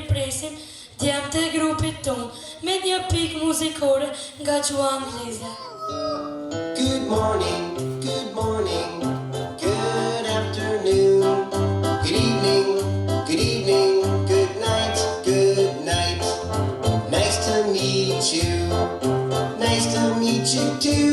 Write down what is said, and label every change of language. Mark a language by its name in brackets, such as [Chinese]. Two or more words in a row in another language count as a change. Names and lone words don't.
[Albanian] presim djem të grupit ton me një pik muzikore nga gjua angleze. [English] Good morning, good morning, good afternoon, good evening, good evening, good night, good night. Nice to meet you, nice to meet you too.